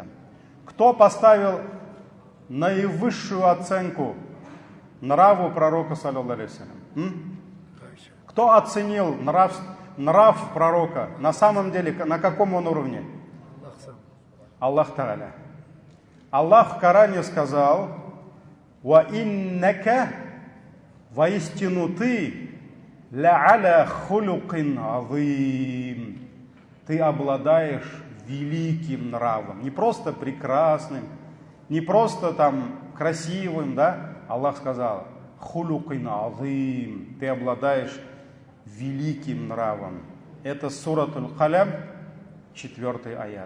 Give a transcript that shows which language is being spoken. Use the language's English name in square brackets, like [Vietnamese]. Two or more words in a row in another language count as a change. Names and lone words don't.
[Russian] Кто поставил наивысшую оценку нраву пророка, [Arabic] صلى الله عليه وسلم? [Russian] Кто оценил нрав пророка? На самом деле, на каком он уровне? [Arabic] الله تعالى. [Russian] Аллах в Коране сказал: [Arabic] «وإنك, [Russian] воистину ты, [Arabic] لعلى خلق عظيم». [Russian] Ты обладаешь великим нравом. Не просто прекрасным, не просто там красивым, да? Аллах сказал: [Arabic] خلق عظيم. [Russian] Ты обладаешь великим нравом. Это суратуль Калям, 4 аят.